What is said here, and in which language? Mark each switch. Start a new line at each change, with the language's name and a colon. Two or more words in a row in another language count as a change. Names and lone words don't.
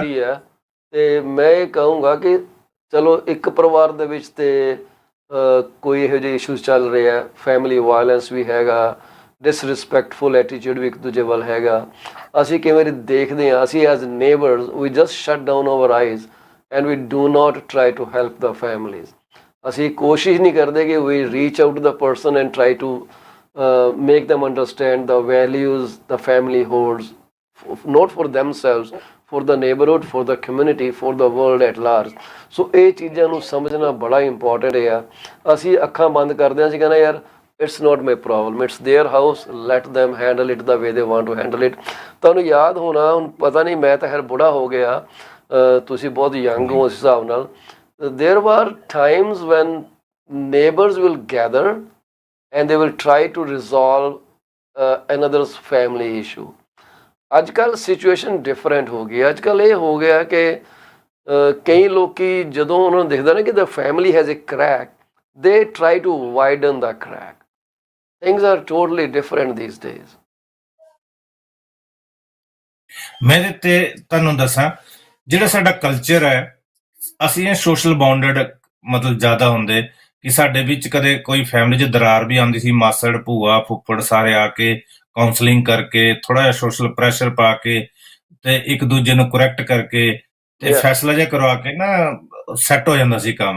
Punjabi: ਕੀਤੀ ਹੈ ਤੇ ਮੈਂ ਇਹ ਕਹੂੰਗਾ ਕਿ ਚਲੋ ਇੱਕ ਪਰਿਵਾਰ ਦੇ ਵਿੱਚ ਤੇ ਕੋਈ ਇਹੋ ਜਿਹੇ ਇਸ਼ੂਜ਼ ਚੱਲ ਰਹੇ ਆ,
English: family violence
Punjabi: ਵੀ ਹੈਗਾ,
English: disrespectful attitude
Punjabi: ਵੀ ਇੱਕ ਦੂਜੇ ਵੱਲ ਹੈਗਾ। ਅਸੀਂ ਕਈ ਵਾਰੀ ਦੇਖਦੇ ਹਾਂ, ਅਸੀਂ
English: as neighbors we just shut down our eyes and we do not try to help the families.
Punjabi: ਅਸੀਂ ਕੋਸ਼ਿਸ਼ ਨਹੀਂ ਕਰਦੇ ਕਿ
English: we reach out the person and try to make them understand the values the family holds, not for themselves, for the neighborhood, for the community, for the world at large.
Punjabi: ਸੋ ਇਹ ਚੀਜ਼ਾਂ ਨੂੰ ਸਮਝਣਾ ਬੜਾ ਇੰਪੋਰਟੈਂਟ ਹੈ। ਅਸੀਂ ਅੱਖਾਂ ਬੰਦ ਕਰਦੇ ਹਾਂ, ਅਸੀਂ ਕਹਿੰਦੇ ਯਾਰ
English: it's not my problem, it's their house, let them handle it the way they want to handle it।
Punjabi: ਤੁਹਾਨੂੰ ਯਾਦ ਹੋਣਾ, ਹੁਣ ਪਤਾ ਨਹੀਂ, ਮੈਂ ਤਾਂ ਖੈਰ ਬੁੜਾ ਹੋ ਗਿਆ, ਤੁਸੀਂ ਬਹੁਤ ਯੰਗ ਹੋ ਉਸ ਹਿਸਾਬ ਨਾਲ।
English: there were times when neighbors will gather and they will try to resolve another's family issue।
Punjabi: ਅੱਜ ਕੱਲ੍ਹ
English: situation different
Punjabi: ਹੋ ਗਈ। ਅੱਜ ਕੱਲ੍ਹ ਇਹ ਹੋ ਗਿਆ ਕਿ ਕਈ ਲੋਕੀ ਜਦੋਂ ਉਹਨਾਂ ਨੂੰ ਦਿਖਦਾ ਨਾ ਕਿ
English: the family has a crack, they try to widen the crack। things are totally different these days।
Punjabi: ਮੈਂ ਤੇ ਤੁਹਾਨੂੰ ਦੱਸਾਂ, ਜਿਹੜਾ ਸਾਡਾ ਕਲਚਰ ਹੈ, ਅਸੀਂ ਇਹ
English: social bounded
Punjabi: ਮਤਲਬ ਜ਼ਿਆਦਾ ਹੁੰਦੇ ਕਿ ਸਾਡੇ ਵਿੱਚ ਕਦੇ ਕੋਈ ਫੈਮਿਲੀ 'ਚ ਦਰਾਰ ਵੀ ਆਉਂਦੀ ਸੀ, ਮਾਸੜ, ਭੂਆ, ਫੁੱਫੜ ਸਾਰੇ ਆ ਕੇ ਕਾਉਂਸਲਿੰਗ ਕਰਕੇ, ਥੋੜਾ ਜਿਹਾ
English: social pressure
Punjabi: ਪਾ ਕੇ ਤੇ ਇੱਕ ਦੂਜੇ ਨੂੰ ਕਰੈਕਟ ਕਰਕੇ ਤੇ ਫੈਸਲਾ ਜਿਹਾ ਕਰਵਾ ਕੇ ਨਾ ਸੈੱਟ ਹੋ ਜਾਂਦਾ ਸੀ ਕੰਮ।